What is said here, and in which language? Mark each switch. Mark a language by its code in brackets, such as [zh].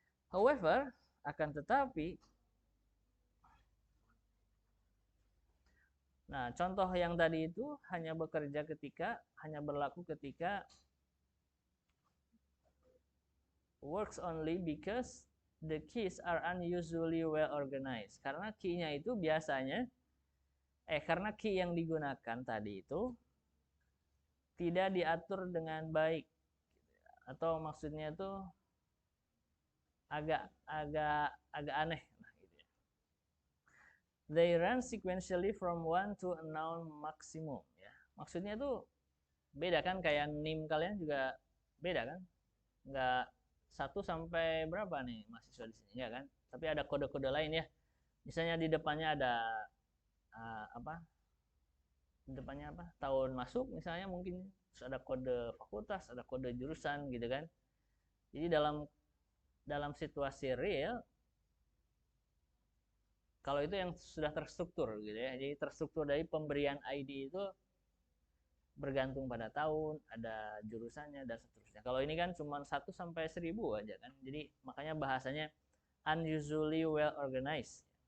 [en] However, [id] akan tetapi, nah contoh yang tadi itu hanya berlaku ketika [en] works only because the keys are unusually well organized. [id] Karena key-nya itu biasanya karena key yang digunakan tadi itu tidak diatur dengan baik, atau maksudnya itu agak aneh. Nah, gitu ya. [en] They run sequentially from 1 to a known maximum. [id] Ya. Maksudnya itu beda kan, kayak NIM kalian juga beda kan? Nggak 1 sampai berapa nih mahasiswa di sini, ya kan? Tapi ada kode-kode lain ya. Misalnya di depannya ada di depannya apa? Tahun masuk misalnya mungkin, terus ada kode fakultas, ada kode jurusan gitu kan. Jadi dalam situasi real, kalau itu yang sudah terstruktur gitu ya. Jadi terstruktur dari pemberian ID itu bergantung pada tahun, ada jurusannya dan seterusnya. Kalau ini kan cuma 1 sampai 1000 aja kan. Jadi makanya bahasanya [en] unusually well organized.